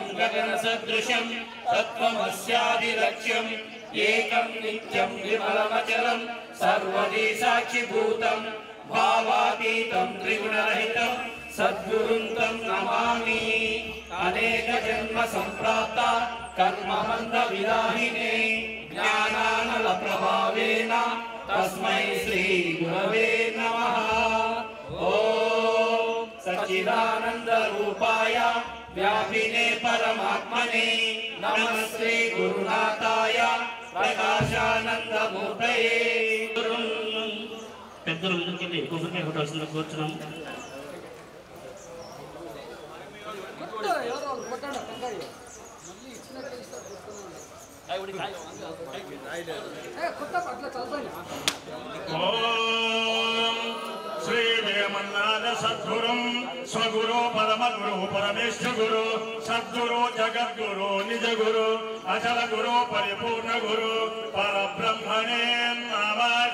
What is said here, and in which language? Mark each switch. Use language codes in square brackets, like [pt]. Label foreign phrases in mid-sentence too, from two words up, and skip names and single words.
[sa] గగన సదృశం తత్వమస్యాదిలక్ష్యం ఏకం నిత్యం విమలమచలం సర్వదీ సాక్షిభూతం భావాతీతం త్రిగుణరహితం సద్గురుం తం నమామి అనేక జన్మ సంప్రాప్త कर्मबन्ध विदाहिने ज्ञानानल प्रभावेन तस्मै श्री गुरवे नमः। ओम सच्चिदानंद रूपाय व्यापिने परमात्मने नमस्ते गुरुनाथाय प्रकाशानंद मूर्तये। [te] పెద్దలు ముందుకెళ్ళి కొబ్బరికాయ కొట్టాల్సిందిగా కోరుతున్నాము. [sa] శ్రీ వేమన్నాథ సద్గురుం స్వగురు పరమగురు పరమేశ్వర గురు సద్గురు జగద్గురు నిజ గురు అచల గురు పరిపూర్ణ గురు పరబ్రహ్మణే నమః.